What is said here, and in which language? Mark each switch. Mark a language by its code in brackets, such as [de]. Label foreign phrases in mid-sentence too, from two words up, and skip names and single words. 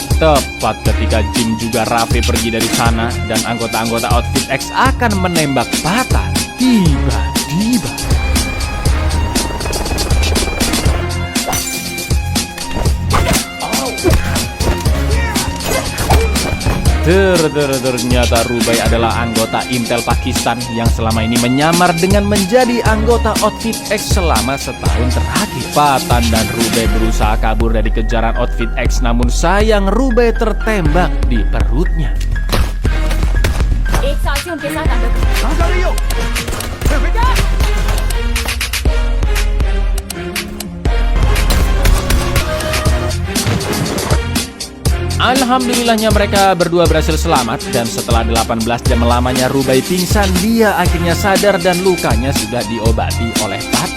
[id] Tepat ketika Jim juga Raffe pergi dari sana dan anggota-anggota Outfit X akan menembak Patan, tiba-tiba ternyata Rubai adalah anggota Intel Pakistan yang selama ini menyamar dengan menjadi anggota Outfit X selama setahun terakhir. Patan dan Rubai berusaha kabur dari kejaran Outfit X, namun sayang Rubai tertembak di perutnya. [hi] एक साथी उनके साथ अंदर [id] Alhamdulillahnya mereka berdua berhasil selamat, dan setelah 18 jam lamanya Rubai pingsan, dia akhirnya sadar dan lukanya sudah diobati oleh Patan.